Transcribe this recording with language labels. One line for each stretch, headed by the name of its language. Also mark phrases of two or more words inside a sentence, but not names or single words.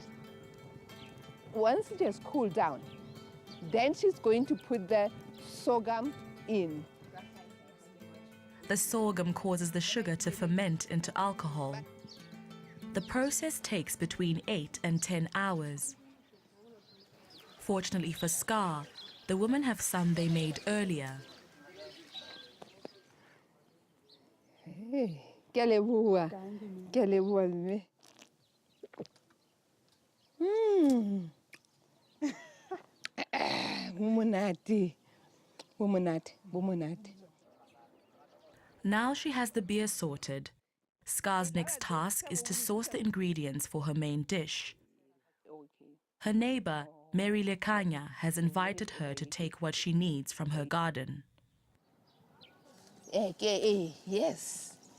English: Once it has cooled down, then she's going to put the sorghum in. The sorghum causes the sugar to ferment into alcohol. The process takes between 8 and 10 hours. Fortunately for Ska, the women have some they made earlier.
Southern Sotho: Hey, ke a leboha. Ke a leboha, mme. Bo monate. Bo monate, bo monate.
English: Now she has the beer sorted. Ska's next task is to source the ingredients for her main dish. Her neighbor, Mary Lekanya, has invited her to take what she needs from her garden. Yes.